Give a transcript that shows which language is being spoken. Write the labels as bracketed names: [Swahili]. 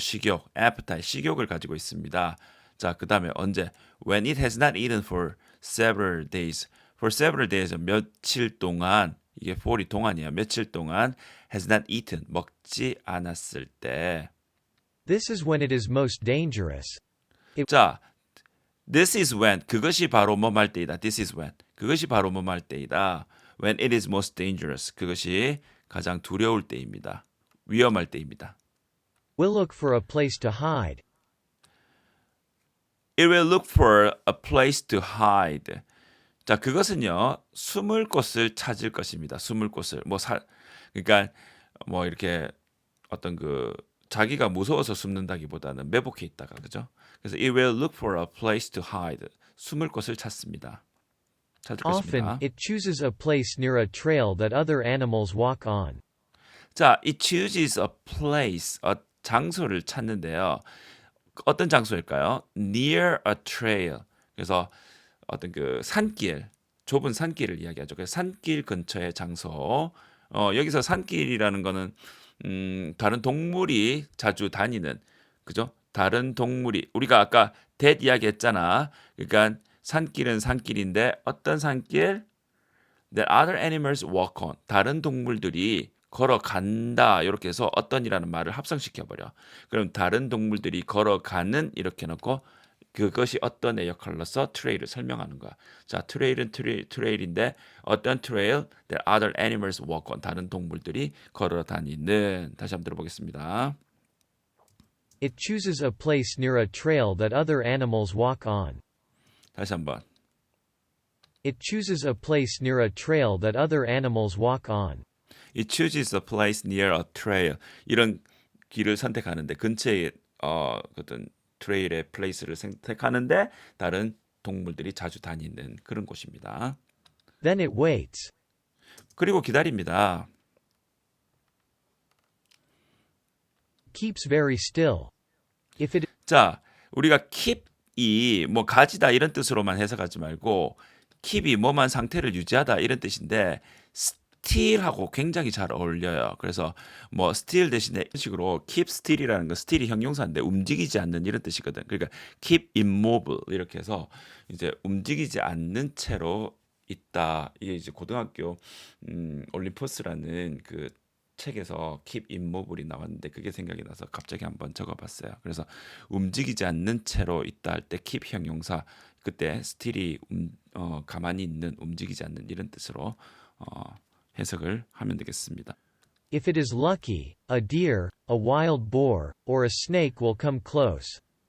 [Korean] 식욕, appetite, 식욕을 가지고 있습니다. 자, 그 다음에 언제? [English] When it has not eaten for several days. For several days, [Korean] 며칠 동안, 이게 for이 동안이에요. 며칠 동안 [English] has not eaten, [Korean] 먹지 않았을 때. [English] This is when it is most dangerous. [Korean] 자, [English] this is when, [Korean] 그것이 바로 뭐할 때이다. [English] This is when, [Korean] 그것이 바로 뭐할 때이다. [English] When it is most dangerous, [Korean] 그것이 가장 두려울 때입니다. 위험할 때입니다. [English] We'll look for a place to hide. It will look for a place to hide. [Korean] 자, 그것은요, 숨을 곳을 찾을 것입니다. 숨을 곳을. 그러니까, 이렇게 어떤 자기가 무서워서 숨는다기보다는 매복해 있다가, 그죠? [English] 그래서 it will look for a place to hide. [Korean] 숨을 곳을 찾습니다. 찾을 [English] Often, [Korean] 것입니다. [English] it chooses a place near a trail that other animals walk on. 자, it chooses a place, [Korean] 장소를 찾는데요. 어떤 장소일까요? [English] Near a trail. [Korean] 그래서 어떤 산길, 좁은 산길을 이야기하죠. 그래서 산길 근처의 장소. 여기서 산길이라는 거는 다른 동물이 자주 다니는, 그죠? 다른 동물이 우리가 아까 that 이야기했잖아. 그러니까 산길은 산길인데 어떤 산길? [English] That other animals walk on. [Korean] 다른 동물들이 걸어간다. 이렇게 해서 어떤이라는 말을 합성시켜버려. 그럼 다른 동물들이 걸어가는 이렇게 놓고 그것이 어떤의 역할로서 트레일을 설명하는 거야. 자, 트레일은 트레일인데 어떤 트레일? [English] That other animals walk on. [Korean] 다른 동물들이 걸어다니는. 다시 한번 들어보겠습니다. [English] It chooses a place near a trail that other animals walk on. 다시 한번. It chooses a place near a trail that other animals walk on. It chooses a place near a trail. [Korean] 이런 길을 선택하는데 근처에 어떤 트레일의 플레이스를 선택하는데 다른 동물들이 자주 다니는 그런 곳입니다. [English] Then it waits. [Korean] 그리고 기다립니다. [English] Keeps very still. If it [Korean] 자, 우리가 keep이 가지다 이런 뜻으로만 해석하지 말고 keep이 뭐만 상태를 유지하다 이런 뜻인데 still하고 굉장히 잘 어울려요. 그래서 still 대신에 이런 식으로 keep still이라는 건 still이 형용사인데 움직이지 않는 이런 뜻이거든. 그러니까 keep immobile 이렇게 해서 이제 움직이지 않는 채로 있다. 이게 이제 고등학교 올림포스라는 그 책에서 keep immobile이 나왔는데 그게 생각이 나서 갑자기 한번 적어봤어요. 그래서 움직이지 않는 채로 있다 할 때 keep 형용사 그때 still이 가만히 있는 움직이지 않는 이런 뜻으로 해석을 하면 되겠습니다. [English] If it is lucky, a deer, a wild boar, or a snake will come close.